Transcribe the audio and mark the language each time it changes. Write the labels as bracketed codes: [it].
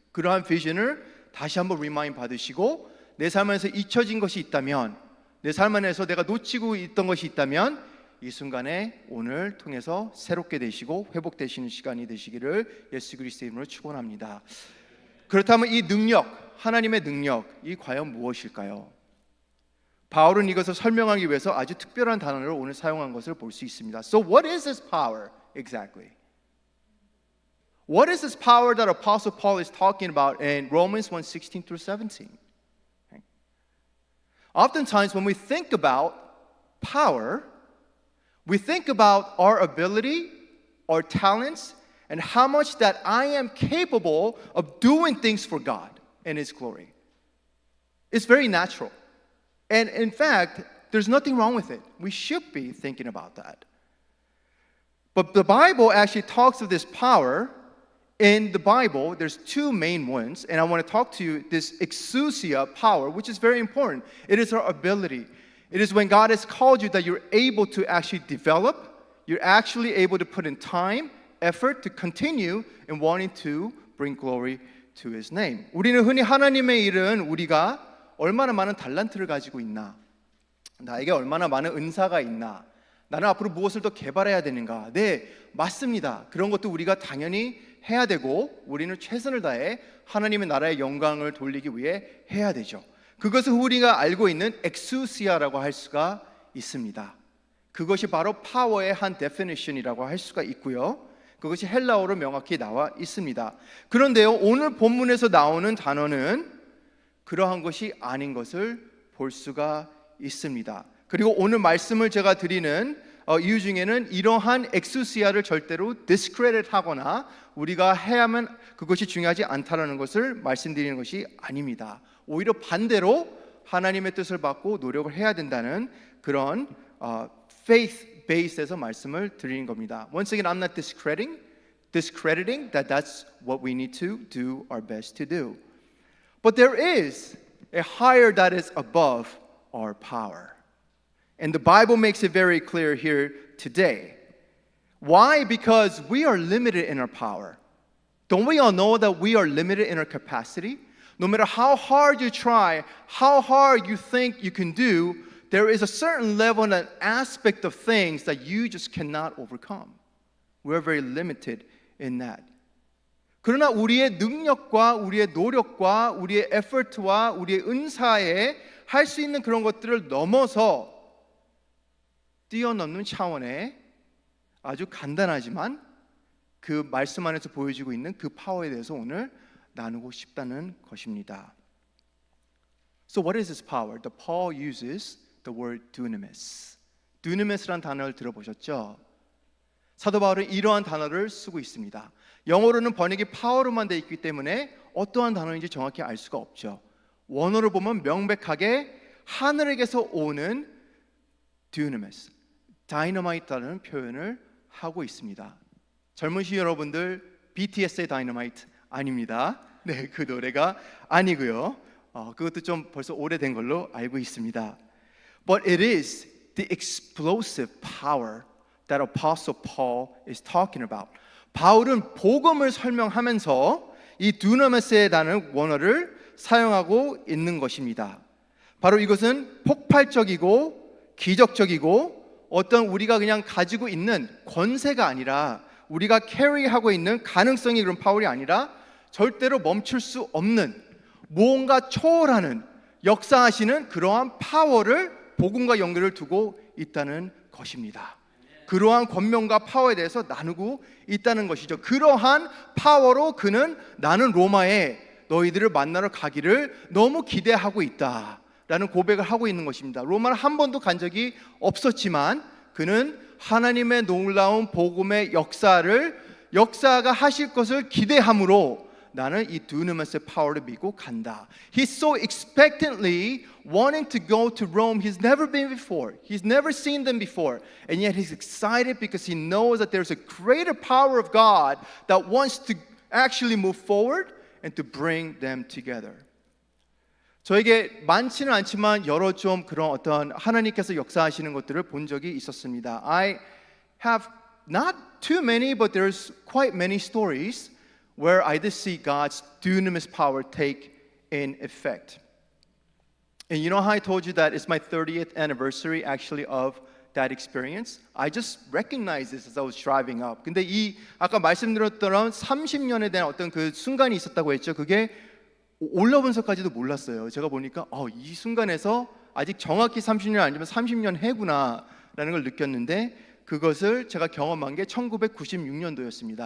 [ko] 그러한 비전을 다시 한번 리마인드 받으시고 내 삶에서 잊혀진 것이 있다면, 내 삶 안에서 내가 놓치고 있던 것이 있다면 이 순간에 오늘 통해서 새롭게 되시고 회복되시는 시간이 되시기를 예수 그리스도의 이름으로 축원합니다. 그렇다면 이 능력, 하나님의 능력이 과연 무엇일까요? 바울은 이것을 설명하기 위해서 아주 특별한 단어를 오늘 사용한 것을 볼 수 있습니다. [en] So what is this power exactly? What is this power that Apostle Paul is talking about in Romans 1:16 through 17? Okay. Oftentimes when we think about power, we think about our ability, our talents, and how much that I am capable of doing things for God and His glory. It's very natural. And in fact, there's nothing wrong with it. We should be thinking about that. But the Bible actually talks of this power. In the Bible, there's two main ones, and I want to talk to you this exousia power, which is very important. It is our ability. It is when God has called you that you're able to actually develop, you're actually able to put in time, effort to continue in wanting to bring glory to His name. [ko] 우리는 흔히 하나님의 일은 우리가 얼마나 많은 달란트를 가지고 있나, 나에게 얼마나 많은 은사가 있나, 나는 앞으로 무엇을 더 개발해야 되는가. 네, 맞습니다. 그런 것도 우리가 당연히 해야 되고 우리는 최선을 다해 하나님의 나라의 영광을 돌리기 위해 해야 되죠. 그것을 우리가 알고 있는 엑수시아라고 할 수가 있습니다. 그것이 바로 파워의 한 definition이라고 할 수가 있고요. 그것이 헬라어로 명확히 나와 있습니다. 그런데요, 오늘 본문에서 나오는 단어는 그러한 것이 아닌 것을 볼 수가 있습니다. 그리고 오늘 말씀을 제가 드리는 이유 중에는 이러한 엑수시아를 절대로 discredit 하거나 우리가 해야만 그것이 중요하지 않다라는 것을 말씀드리는 것이 아닙니다. 오히려 반대로 하나님의 뜻을 받고 노력을 해야 된다는 그런 [en] faith base [ko] 에서 말씀을 드리는 겁니다. [en] Once again, I'm not discrediting that that's what we need to do our best to do. But there is a higher that is above our power. And the Bible makes it very clear here today. Why? Because we are limited in our power. Don't we all know that we are limited in our capacity? No matter how hard you try, how hard you think you can do, there is a certain level and an aspect of things that you just cannot overcome. We're very limited in that. [ko] 그러나 우리의 능력과 우리의 노력과 우리의 에포트와 우리의 은사에 할 수 있는 그런 것들을 넘어서 뛰어넘는 차원의 아주 간단하지만 그 말씀 안에서 보여지고 있는 그 파워에 대해서 오늘 나누고 싶다는 것입니다. [en] So what is this power? The Paul uses the word dunamis. [ko] dunamis라는 단어를 들어보셨죠? 사도 바울은 이러한 단어를 쓰고 있습니다. 영어로는 번역이 파워로만 되어 있기 때문에 어떠한 단어인지 정확히 알 수가 없죠. 원어로 보면 명백하게 하늘에게서 오는 dunamis, 다이너마이트라는 표현을 하고 있습니다. 젊으신 여러분들, BTS의 다이너마이트 아닙니다. 네, 그 노래가 아니고요. 그것도 좀 벌써 오래된 걸로 알고 있습니다. [en] But it is the explosive power that Apostle Paul is talking about. [ko] 바울은 복음을 설명하면서 이 dunamis의 단어 원어를 사용하고 있는 것입니다. 바로 이것은 폭발적이고 기적적이고 어떤 우리가 그냥 가지고 있는 권세가 아니라 우리가 캐리하고 있는 가능성이 그런 파워이 아니라 절대로 멈출 수 없는 무언가 초월하는 역사하시는 그러한 파워를 복음과 연결을 두고 있다는 것입니다. 그러한 권명과 파워에 대해서 나누고 있다는 것이죠. 그러한 파워로 그는 나는 로마에 너희들을 만나러 가기를 너무 기대하고 있다라는 고백을 하고 있는 것입니다. 로마를 한 번도 간 적이 없었지만 그는 하나님의 놀라운 복음의 역사가 하실 것을 기대함으로 나는 이 dunamis의 파워를 믿고 간다. [en] He's so expectantly wanting to go to Rome. He's never been before. He's never seen them before. And yet he's excited because he knows that there's a greater power of God that wants to actually move forward and to bring them together. [ko] 저에게 많지는 않지만 여러 좀 그런 어떤 하나님께서 역사하시는 것들을 본 적이 있었습니다. [en] I have not too many, but there's quite many stories where I did see God's dunamis power take in effect. And you know how I told you that it's my 30th anniversary actually of that experience? I just recognized this as I was driving up. [ko] 근데 이 아까 말씀드렸던 30년에 대한 어떤 그 순간이 있었다고 했죠. 그게 올라오면서까지도 몰랐어요. 제가 보니까 이 순간에서 아직 정확히 30년 아니면 30년 해구나라는 걸 느꼈는데 그것을 제가 경험한 게 1996년도였습니다.